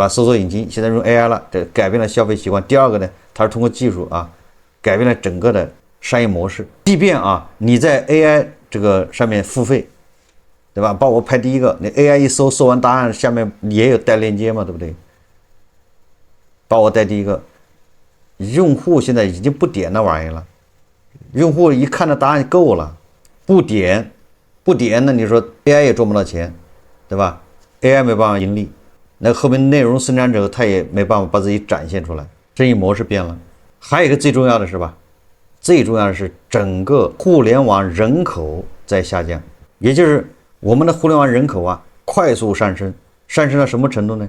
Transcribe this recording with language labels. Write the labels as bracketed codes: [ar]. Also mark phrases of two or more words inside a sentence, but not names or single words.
[zh] 搜索引擎現在用 AI 了，這改變了消費習慣。第二個呢，它是通過技術啊，改变了整個的商業模式。即便啊你在 AI 這個上面付費，對吧？幫我排第一個，你 AI 一搜完答案，下面也有帶鏈接嘛，對不對？幫我帶第一個，用戶現在已經不點那玩意了，用戶一看到答案夠了，不點那你說 AI 也賺不到錢，對吧 ？AI 沒辦法盈利。那後面內容生產者他也沒辦法把自己展現出來，生意模式變了。還有一個最重要的是吧？最重要的是整個互聯網人口在下降，也就是我們的互聯網人口啊快速上升，上升到什麼程度呢？